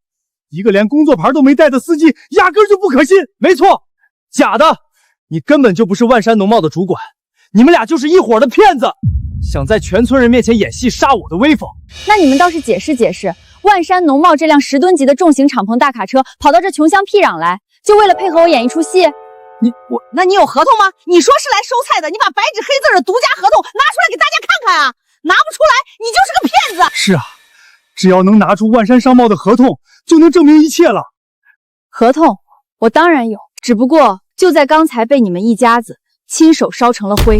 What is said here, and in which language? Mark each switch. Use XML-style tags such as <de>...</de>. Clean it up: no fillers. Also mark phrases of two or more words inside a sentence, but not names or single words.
<zh>一個連工作牌都沒帶的司機，壓根就不可信。沒錯，假的，你根本就不是萬山農貿的主管，你們倆就是一夥的騙子，想在全村人面前演戲殺我的威風。那你們倒是解釋解釋，萬山農貿這輛10噸級的重型敞篷大卡車跑到這窮鄉僻壤來，就為了配合我演一出戲？那你有合同嗎？你說是來收菜的，你把白紙黑字的獨家合同拿出來給大家看看啊！拿不出來，你就是個騙子。是啊，只要能拿出萬山商貿的合同，就能證明一切了。合同我當然有，只不過就在剛才被你們一家子親手燒成了灰。</zh>